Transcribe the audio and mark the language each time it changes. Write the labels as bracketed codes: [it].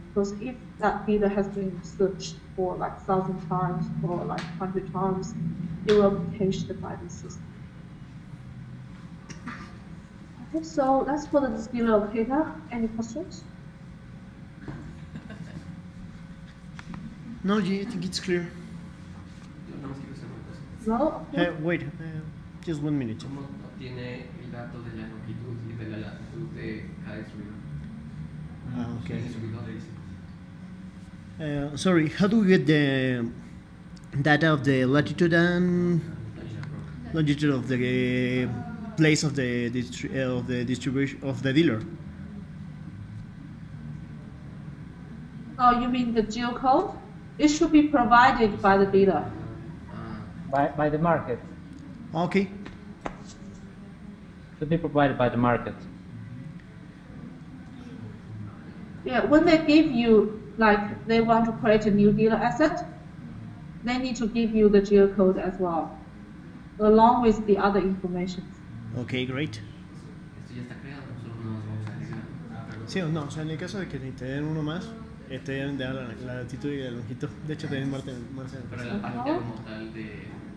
[en] Because if that data has been searched for like 1,000 times or like 100 times, it will be cached by the system. Okay, so that's for the display locator. Any questions? No, yeah, I think it's clear. [es] Yo nada más quiero hacer una cosa. [en] No? Okay. Wait, just 1 minute. [es] ¿Cómo obtiene el dato de la longitud y de la latitud de cada distribuidor? [en] Okay. [es] Distribuidor. [en] Sorry, how do we get the data of the latitude and longitude of the place of the distribution of the dealer? Oh, you mean the geocode? It should be provided by the dealer. By the market. Okay. Should be provided by the market. Yeah, when they give you, like, they want to create a new dealer asset, they need to give you the geocode as well, along with the other information. Okay, great. [es] Esto ya está creado, solo nos vamos a agregar. Sí o no, o sea, en el caso de que te den uno más, te deben de dar la latitud y la longitud. De hecho, también Marta. Pero la parte como tal de